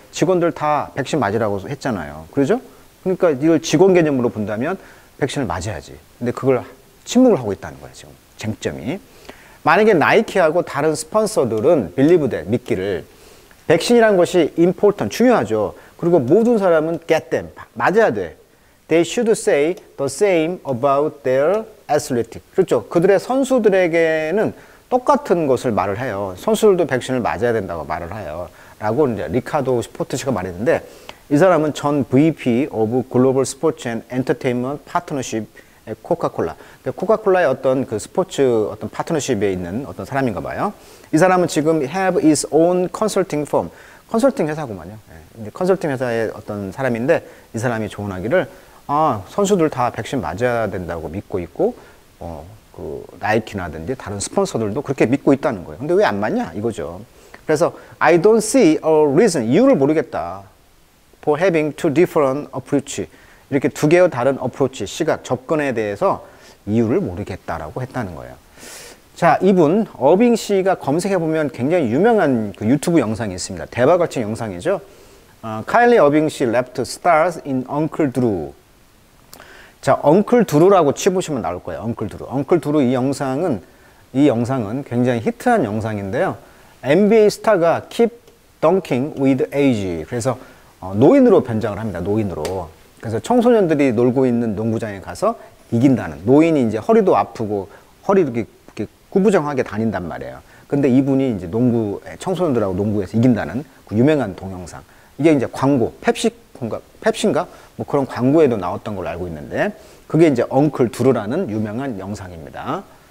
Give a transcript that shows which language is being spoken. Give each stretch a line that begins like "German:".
Korean: 직원들 다 백신 맞으라고 했잖아요. 그러죠? 그러니까 이걸 직원 개념으로 본다면 백신을 맞아야지. 근데 그걸 침묵을 하고 있다는 거예요, 지금. 쟁점이. 만약에 나이키하고 다른 스폰서들은
English: believe that,
Korean: 믿기를 백신이라는 것이 important, 중요하죠. 그리고 모든 사람은
English: get them,
Korean: 맞아야 돼.
English: They should say the same about their athletic.
Korean: 그렇죠. 그들의 선수들에게는 똑같은 것을 말을 해요. 선수들도 백신을 맞아야 된다고 말을 해요. 라고 이제 리카도 스포츠가 말했는데 이 사람은 전 VP of Global Sports and Entertainment Partnership 코카콜라. 코카콜라의 어떤 그 스포츠 어떤 파트너십에 있는 어떤 사람인가 봐요. 이 사람은 지금
English: have his own consulting firm.
Korean: 컨설팅 회사구만요. 네. 컨설팅 회사의 어떤 사람인데 이 사람이 조언하기를 선수들 다 백신 맞아야 된다고 믿고 있고 그 나이키나든지 다른 스폰서들도 그렇게 믿고 있다는 거예요. 근데 왜 안 맞냐 이거죠. 그래서
English: I don't see a reason
Korean: 이유를 모르겠다.
English: for having two different approach.
Korean: 이렇게 두 개의 다른 어프로치, 시각, 접근에 대해서 이유를 모르겠다라고 했다는 거예요. 자, 이분 어빙 씨가 검색해 보면 굉장히 유명한 그 유튜브 영상이 있습니다. 대박같은 영상이죠. 카일리 어빙 씨
English: left stars in
Korean: Uncle Drew. 자, Uncle Drew라고 치보시면 나올 거예요. Uncle Drew. Uncle Drew 이 영상은 굉장히 히트한 영상인데요.
English: NBA
Korean: 스타가
English: keep dunking with age.
Korean: 그래서 노인으로 변장을 합니다. 노인으로. 그래서 청소년들이 놀고 있는 농구장에 가서 이긴다는. 노인이 이제 허리도 아프고 허리도 이렇게 구부정하게 다닌단 말이에요. 근데 이분이 이제 청소년들하고 농구에서 이긴다는 그 유명한 동영상. 이게 이제 광고, 펩시인가? 뭐 그런 광고에도 나왔던 걸로 알고 있는데, 그게 이제 엉클 두루라는 유명한 영상입니다.